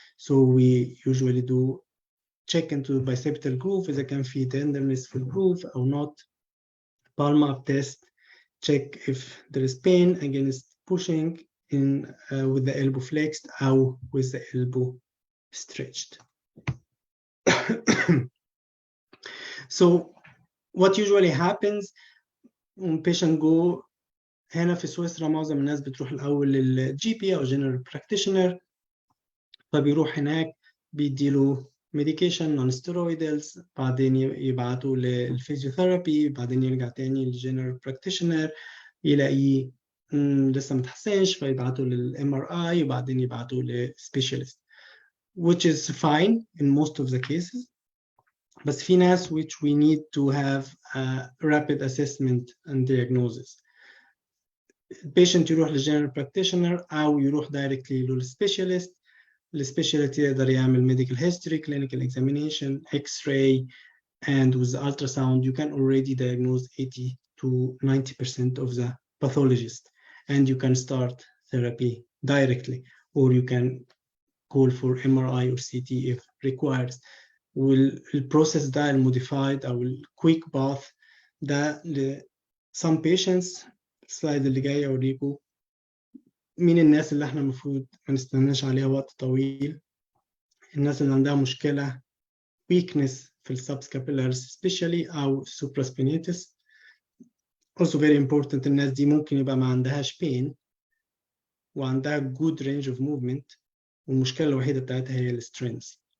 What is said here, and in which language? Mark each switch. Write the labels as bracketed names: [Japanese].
[English] So we usually do check into the bicipital groove [Arabic] إذا كان في [English] tenderness في الgroove or not. Palm up test, check if there is pain against pushing in with the elbow flexed or with the elbow stretched. [Arabic] So what usually happens when patient go هنا في سويسرا معظم الناس بتروح الأول للجي بي أو general practitioner، فبيروح هناك بيديله [English] medication non steroidals، [Arabic] بعدين يبعتوا للفيزيوثيرابي، بعدين يرجع تاني للجنرال براكتيشنر يلاقيه لسه متحسنش فيبعتوا للMRI وبعدين يبعتوا للسبيشالست، [English] which is fine in most of the cases. [Arabic] بس في ناس [English] which we need to have a rapid assessment and diagnosis. [Arabic] البيشنت يروح للجنرال براكتيشنر أو يروح directly للسبيشالست. السبيشالست يقدر يعمل [English] medical history, clinical examination, X-ray, and with the ultrasound you can already diagnose 80 to 90% of the pathologies, and you can start therapy directly, or you can call for MRI or CT if required. [Arabic] والprocess ده المodified أو quick bath ده [English] some patients. [Arabic] السلايد اللي جاي أوريكم مين الناس اللي احنا المفروض ما نستناش عليها وقت طويل. الناس اللي عندها مشكلة weakness في السبسكابيلارز especially أو supraspinatus. [English] Also very important [Arabic] الناس دي ممكن يبقى ما عندهاش pain وعندها [English] good range of movement [Arabic] والمشكلة الوحيدة بتاعتها هي السترينث.